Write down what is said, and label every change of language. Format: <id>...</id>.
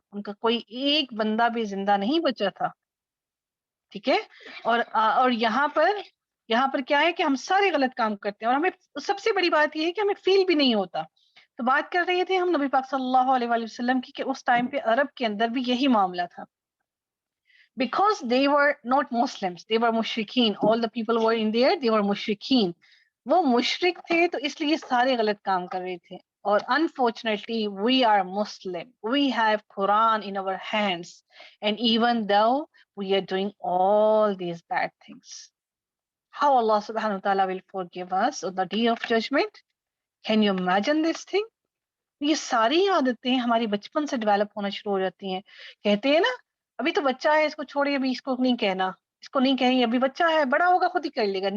<ur>ان کا کوئی ایک بندہ بھی زندہ نہیں بچا تھا. ٹھیک ہے؟ اور یہاں پر کیا ہے کہ ہم سارے غلط کام کرتے ہیں، اور ہمیں سب سے بڑی بات یہ ہے کہ ہمیں فیل بھی نہیں ہوتا. تو بات کر رہے تھے ہم نبی پاک صلی اللہ علیہ وآلہ وسلم کی کہ اس ٹائم پہ عرب کے اندر بھی یہی معاملہ تھا.</ur> <en>Because they were not Muslims, they were mushrikeen. All the people who were in there, they were mushrikeen.</en> <ur>وہ مشرک تھے تو اس لیے سارے غلط کام کر رہے تھے.</ur> <en>اور unfortunately we are Muslim, we have Quran in our hands, and even though we are doing all these bad things, how Allah subhanahu wa ta'ala will forgive us on the day of judgment? Can you imagine this thing?</en> <ur>یہ ساری عادتیں ہماری بچپن سے develop ہونا شروع ہو جاتی ہیں. کہتے ہیں نا ابھی تو بچہ ہے، اس کو چھوڑیے، ابھی اس کو نہیں کہنا، اس کو نہیں کہیں، ابھی بچہ ہے، بڑا ہوگا خود ہی کر لے گا.</ur>